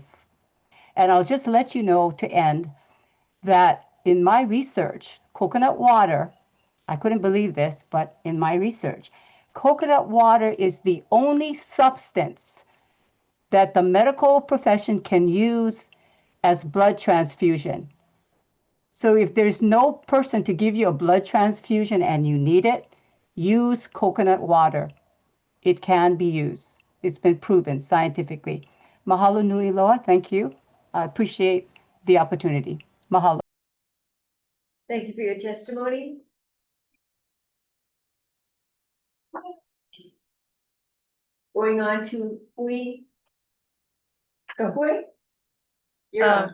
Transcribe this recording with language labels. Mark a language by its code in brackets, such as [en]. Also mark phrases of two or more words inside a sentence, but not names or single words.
[en] And I'll just let you know to end that in my research, coconut water, I couldn't believe this, but in my research, coconut water is the only substance that the medical profession can use as blood transfusion. So if there's no person to give you a blood transfusion and you need it, use coconut water. It can be used. It's been proven scientifically. [haw] Mahalo nui loa, [en] thank you. I appreciate the opportunity. Mahalo. Thank you for your testimony. Going on to Hui. Hui? You're on.